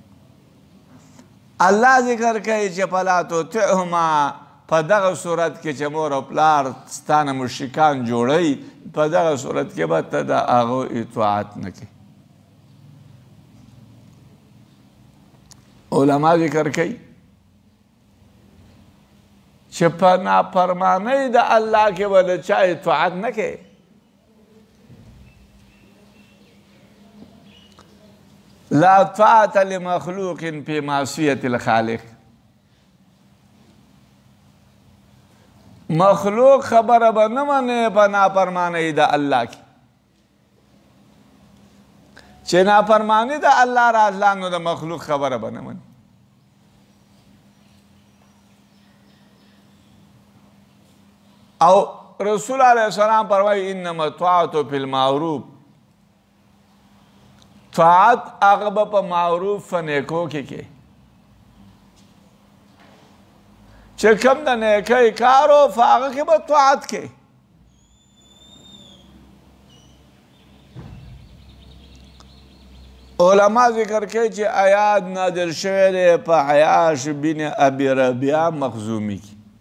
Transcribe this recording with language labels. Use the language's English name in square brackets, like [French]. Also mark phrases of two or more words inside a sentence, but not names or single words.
[Pashto] الله ذکر کوي چې [Arabic] فلا تطعهما [Pashto] په دغه صورت کې چې مور او پلار ستا نه مشرکان جوړوي په دغه صورت کې به ته د هغو اطاعت نه کوي علما ذکر کوي چې په نافرمانۍ د الله کې به د چا اطاعت نه کوې. [Arabic] لا طاعة لمخلوق في معصية الخالق. [Pashto] مخلوق خبره به نه منې په نافرمانۍ د الله کې. چې نافرمانی د الله راتله نو د مخلوق خبره به نه منې. او رسول علیه السلام فرمایي [Arabic] انما الطاعة فی المعروف. [Pashto] طاعت هغه به په معروف په نیکو کې کې چې کوم د نیکۍ کار و په هغه کې به طاعت کې. علما ذکر کوي چې آیات نازل شوی دی په عیاش بن ابي ربیعه مخزومي کې.